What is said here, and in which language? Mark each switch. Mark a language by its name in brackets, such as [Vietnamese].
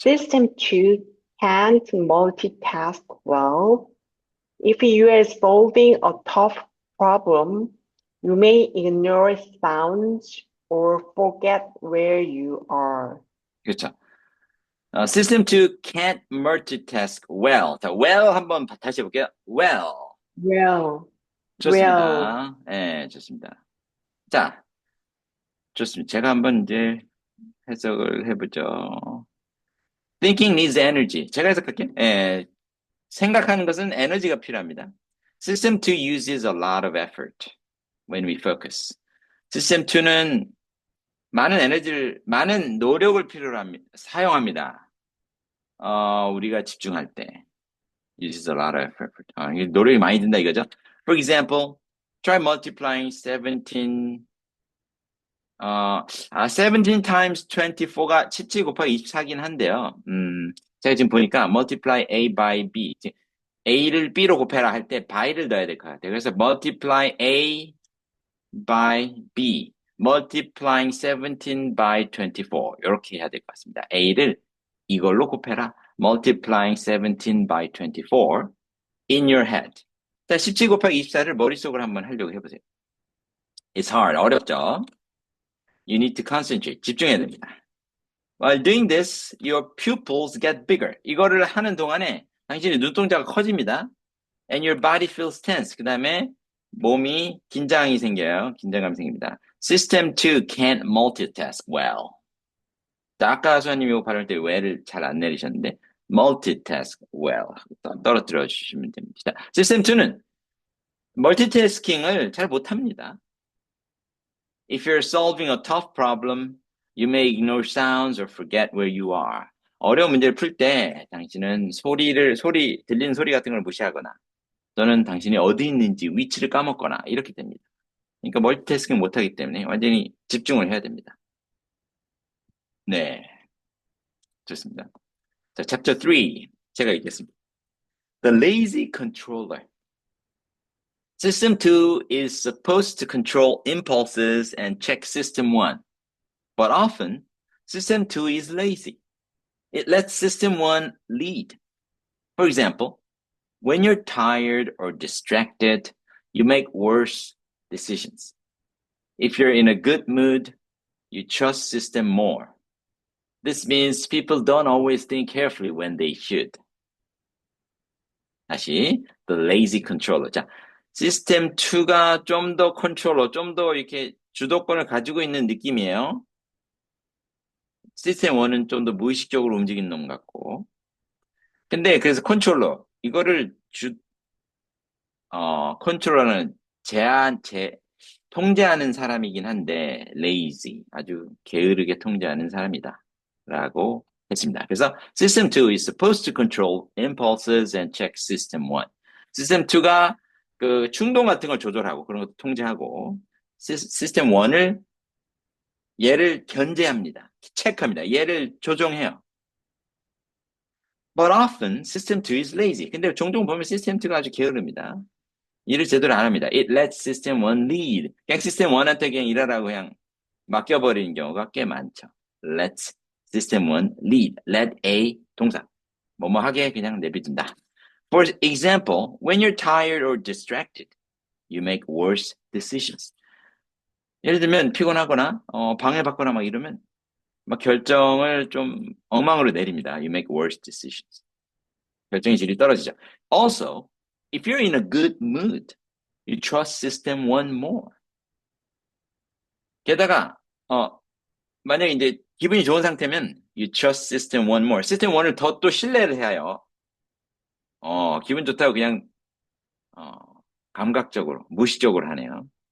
[English] System 2 can't multitask well. If you are solving a tough problem, You may ignore sounds or forget where you are. [Korean] 그렇죠. [English] System 2 can't multitask well. [Korean] 자, well 한번 다시 해볼게요. [English] Well. Well, well, [Korean] 좋습니다. 예, 좋습니다. 자, 좋습니다. 제가 한번 이제 해석을 해보죠. [English] Thinking needs energy. [Korean] 제가 해석할게요. 예, 생각하는 것은 에너지가 필요합니다. [English] System 2 uses a lot of effort when we focus. [Korean] System 2는 많은 노력을 필요로 합니다. 사용합니다. 우리가 집중할 때. [English] Uses a lot of effort. [Korean] 이게 노력이 많이 든다 이거죠. [English] For example, try multiplying 17, 17 times 24가 [Korean] 17 곱하기 24긴 한데요. 제가 지금 보니까 [English] multiply A by B. [Korean] A를 B로 곱해라 할 때 by를 넣어야 될 것 같아요. 그래서 [English] multiply A by B. multiplying 17 by 24. [Korean] 이렇게 해야 될 것 같습니다. A를 이걸로 곱해라. [English] multiplying 17 by 24 in your head. [Korean] 자, 17 곱하기 24를 머릿속으로 한번 하려고 해보세요. [English] It's hard. [Korean] 어렵죠? [English] You need to concentrate. [Korean] 집중해야 됩니다. [English] While doing this, your pupils get bigger. [Korean] 이거를 하는 동안에 당신의 눈동자가 커집니다. [English] And your body feels tense. [Korean] 그 다음에 몸이 긴장이 생겨요. 긴장감이 생깁니다. [English] System 2 can't multitask well. [Korean] 자, 아까 수아님 이거 발음할 때 well을 잘 안 내리셨는데 [English] multitask well. [Korean] 떨어뜨려 주시면 됩니다. System 2는 멀티태스킹을 잘 못합니다. [English] If you're solving a tough problem, you may ignore sounds or forget where you are. [Korean] 어려운 문제를 풀 때 당신은 들리는 소리 같은 걸 무시하거나 또는 당신이 어디 있는지 위치를 까먹거나 이렇게 됩니다. 그러니까 멀티태스킹 못하기 때문에 완전히 집중을 해야 됩니다. 네, 좋습니다. 자, chapter 3 제가 읽겠습니다. [English] The lazy controller. System 2 is supposed to control impulses and check System 1. But often, System 2 is lazy. It lets System 1 lead. For example, when you're tired or distracted, you make worse decisions. If you're in a good mood, you trust System more. This means people don't always think carefully when they should. [Korean] 다시, [English] the lazy controller. [Korean] 자, 시스템 2가 좀 더 컨트롤러, 좀 더 이렇게 주도권을 가지고 있는 느낌이에요. 시스템 1은 좀 더 무의식적으로 움직이는 놈 같고. 근데 그래서 컨트롤러, 이거를 컨트롤러는 통제하는 사람이긴 한데, lazy, 아주 게으르게 통제하는 사람이다. 라고 했습니다. 그래서 [English] System 2 is supposed to control impulses and check System 1. [Korean] System 2가 그 충동 같은 걸 조절하고 그런 것도 통제하고 System 1을 얘를 견제합니다. 체크합니다. 얘를 조종해요. But often System 2 is lazy. 근데 종종 보면 System 2가 아주 게으릅니다. 일을 제대로 안 합니다. [English] It lets System 1 lead. [Korean] 그냥 System 1한테 그냥 일하라고 그냥 맡겨버리는 경우가 꽤 많죠. [English] Let's System 1 lead. Let A [Korean] 동사. 뭐뭐 하게 그냥 내비둔다. [English] For example, when you're tired or distracted, you make worse decisions. [Korean] 예를 들면 피곤하거나 방해받거나 막 이러면 막 결정을 좀 엉망으로 내립니다. [English] You make worse decisions. [Korean] 결정의 질이 떨어지죠. [English] Also, if you're in a good mood, you trust system one more. [Korean] 게다가 만약에 이제 기분이 좋은 상태면 [English] you trust system one more. [Korean] system one을 더 또 신뢰를 해요. 기분 좋다고 그냥 감각적으로, 무의식적으로 하네요.